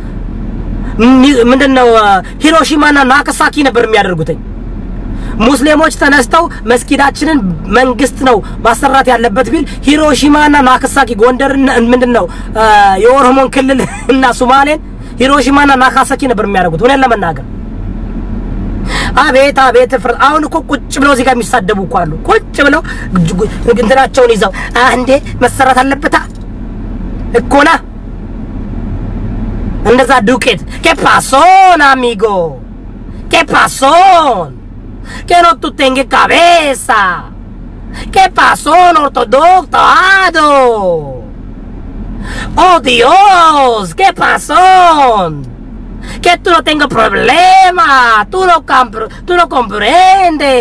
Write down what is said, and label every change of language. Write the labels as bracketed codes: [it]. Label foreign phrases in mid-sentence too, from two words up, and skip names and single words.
[am] ምንድነው ሂሮሺማና ናጋሳኪ ነበር የሚያደርጉት። ሙስሊሞች ተነስተው መስጊዳችንን መንግስት ነው ማሰራት ያለበት ቢል ሂሮሺማና ናጋሳኪ ጎንደርና ምንድነው የኦሮሞን ክልል እና ሶማሌን ሂሮሺማና ናጋሳኪ ነበር የሚያደርጉት። ወለ ለመናገር አቤት አሁን እኮ ቁጭ ብለው እዚህ ጋር የሚሳደቡ እኮ አሉ። ቁጭ ብለው እንትናቸውን ይዘው አንዴ መሰራት አለበት እኮና እንደዛ ዱቄት [es] ¿Qué pasó, amigo? ¿Qué pasó? Que no tú tengas cabeza. ¿Qué pasó, ortodoxo? Oh Dios, ¿qué pasó? Que tú no tengas problema, tú no comprendes.